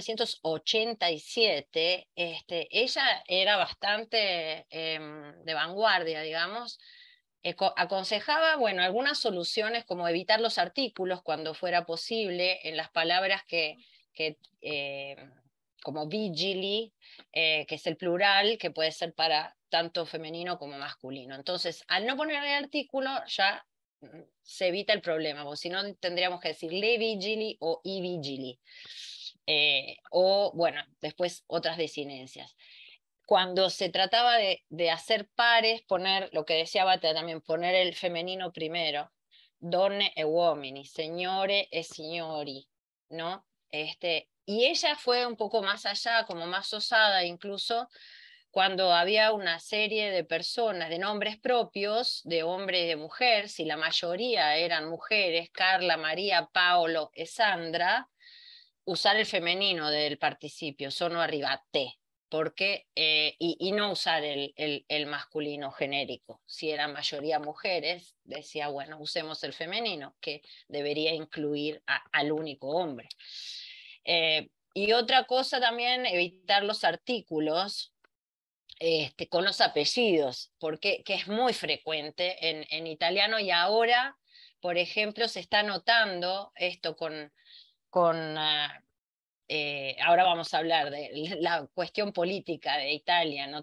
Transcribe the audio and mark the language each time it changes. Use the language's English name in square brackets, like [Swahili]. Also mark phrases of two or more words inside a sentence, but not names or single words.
[Spanish] 1987, ella era bastante de vanguardia, digamos, aconsejaba, bueno, algunas soluciones como evitar los artículos cuando fuera posible en las palabras como vigili, que es el plural, que puede ser para tanto femenino como masculino. Entonces, al no poner el artículo, ya se evita el problema, porque si no tendríamos que decir [Italian] le vigili o i vigili. [Spanish] O, bueno, después otras desinencias. Cuando se trataba de hacer pares, poner, lo que decía Bata también, poner el femenino primero, [Italian] donne e uomini, signore e signori, [Spanish] ¿no? Y ella fue un poco más allá, como más osada, incluso cuando había una serie de personas, de nombres propios, de hombre y de mujer, si la mayoría eran mujeres, Carla, María, Paolo e Sandra, usar el femenino del participio, [Italian] sono arrivate, [Spanish] porque, y no usar el masculino genérico. Si eran mayoría mujeres, decía, bueno, usemos el femenino, que debería incluir al único hombre. Y otra cosa también, evitar los artículos con los apellidos, porque que es muy frecuente en italiano, y ahora, por ejemplo, se está notando esto ahora vamos a hablar de la cuestión política de Italia, ¿no?